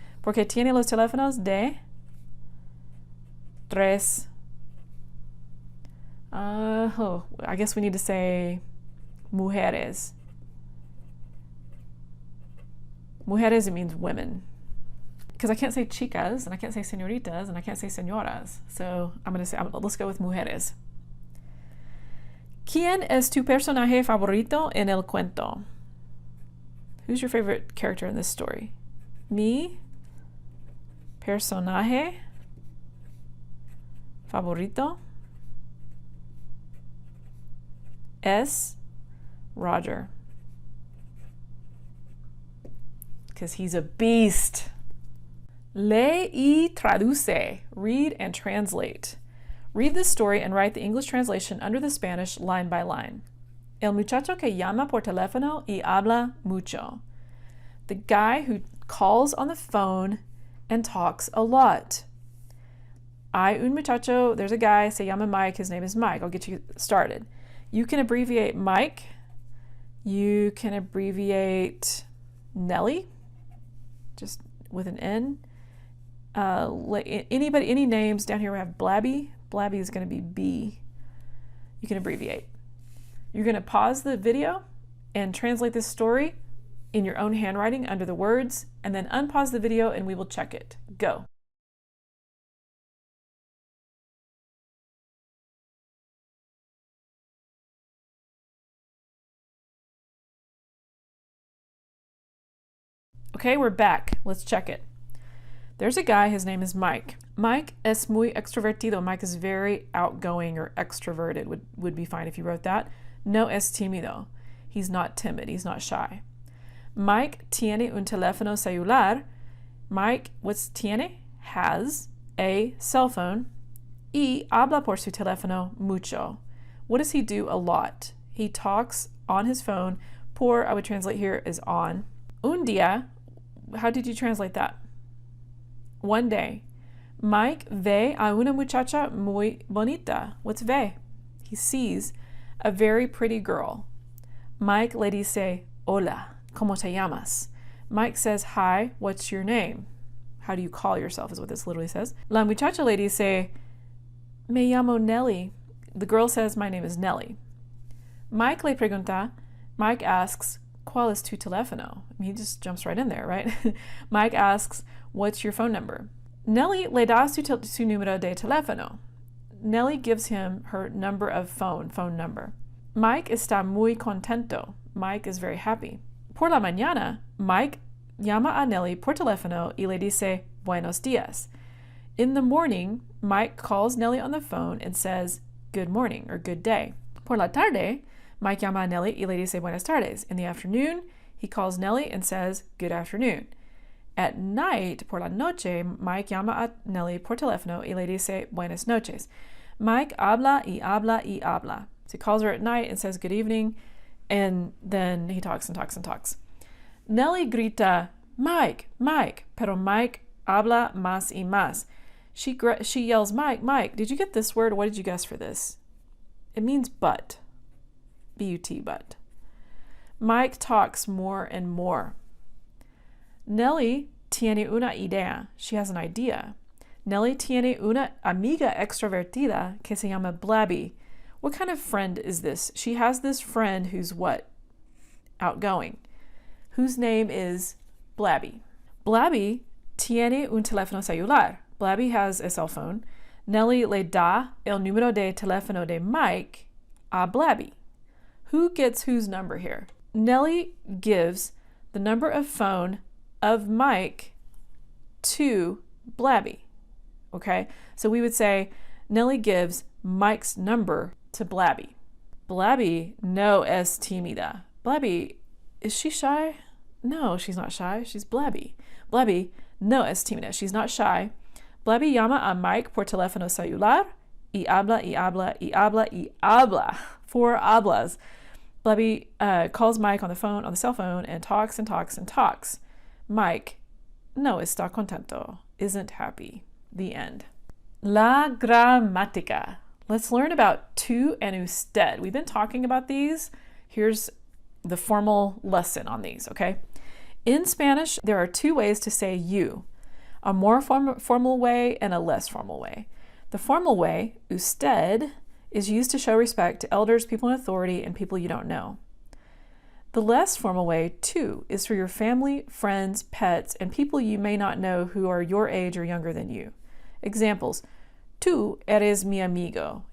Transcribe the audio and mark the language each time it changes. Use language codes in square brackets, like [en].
[es] Porque tiene los teléfonos de 3. [en] I guess we need to say mujeres. Mujeres, it means women. Because I can't say chicas, and I can't say señoritas, and I can't say señoras. So let's go with mujeres. [es] ¿Quién es tu personaje favorito en el cuento? [en] Who's your favorite character in this story? [es] Mi personaje favorito es Roger. [en] Because he's a beast. [es] Lee y traduce. [en] Read and translate. Read this story and write the English translation under the Spanish line by line. [es] El muchacho que llama por teléfono y habla mucho. [en] The guy who calls on the phone and talks a lot. [es] Hay un muchacho, [en] there's a guy, [es] se llama Mike, [en] his name is Mike. I'll get you started. You can abbreviate Mike. You can abbreviate Nelly, just with an N. Any names down here we have Blabby. Blabby is going to be B. You can abbreviate. You're going to pause the video and translate this story in your own handwriting under the words, and then unpause the video and we will check it. Go. Okay, we're back. Let's check it. There's a guy, his name is Mike. [es] Mike es muy extrovertido. [en] Mike is very outgoing or extroverted, would be fine if you wrote that. [es] No es tímido. [en] He's not timid, he's not shy. [es] Mike tiene un teléfono celular. Mike, [en] what's [es] tiene? [en] Has a cell phone. [es] Y habla por su teléfono mucho. [en] What does he do a lot? He talks on his phone. Por, I would translate here, is on. [es] Un día, [en] how did you translate that? One day. [es] Mike ve a una muchacha muy bonita. [en] What's ve? He sees a very pretty girl. [es] Mike le dice, hola, ¿cómo te llamas? [en] Mike says, hi, what's your name? How do you call yourself is what this literally says. [es] La muchacha le dice, me llamo Nelly. [en] The girl says, my name is Nelly. [es] Mike le pregunta, [en] Mike asks, [es] ¿cuál es tu teléfono? [en] I mean, he just jumps right in there, right? Mike asks, what's your phone number? [es] Nelly le da su número de teléfono. [en] Nelly gives him her number of phone number. [es] Mike está muy contento. [en] Mike is very happy. [es] Por la mañana, Mike llama a Nelly por teléfono y le dice buenos días. [en] In the morning, Mike calls Nelly on the phone and says good morning or good day. [es] Por la tarde, Mike llama a Nelly y le dice buenas tardes. [en] In the afternoon, he calls Nelly and says good afternoon. At night, [es] por la noche, Mike llama a Nelly por teléfono y le dice buenas noches. Mike habla y habla y habla. [en] So he calls her at night and says good evening, and then he talks and talks and talks. [es] Nelly grita, Mike, Mike, pero Mike habla más y más. [en] She yells, Mike, Mike, did you get this word? What did you guess for this? It means but. B-U-T, but. Mike talks more and more. [es] Nelly tiene una idea. [en] She has an idea. [es] Nelly tiene una amiga extrovertida que se llama Blabby. [en] What kind of friend is this? She has this friend who's what? Outgoing. Whose name is Blabby. [es] Blabby tiene un teléfono celular. [en] Blabby has a cell phone. [es] Nelly le da el número de teléfono de Mike a Blabby. [en] Who gets whose number here? Nelly gives the number of phone of Mike to Blabby. Okay? So we would say Nelly gives Mike's number to Blabby. [es] Blabby no es tímida. Blabby, [en] is she shy? No, she's not shy. She's Blabby. [es] Blabby no es tímida. [en] She's not shy. [es] Blabby llama a Mike por teléfono celular y habla y habla y habla y habla. 4 hablas. [en] Blabby calls Mike on the cell phone and talks and talks and talks. [es] Mike no está contento, [en] isn't happy. The end. [es] La gramática. [en] Let's learn about tú and usted. We've been talking about these. Here's the formal lesson on these, okay? In Spanish, there are 2 ways to say you, a more formal way and a less formal way. The formal way, usted, is used to show respect to elders, people in authority, and people you don't know. The less formal way, tú, is for your family, friends, pets, and people you may not know who are your age or younger than you. [es] Examples, tú eres mi amigo.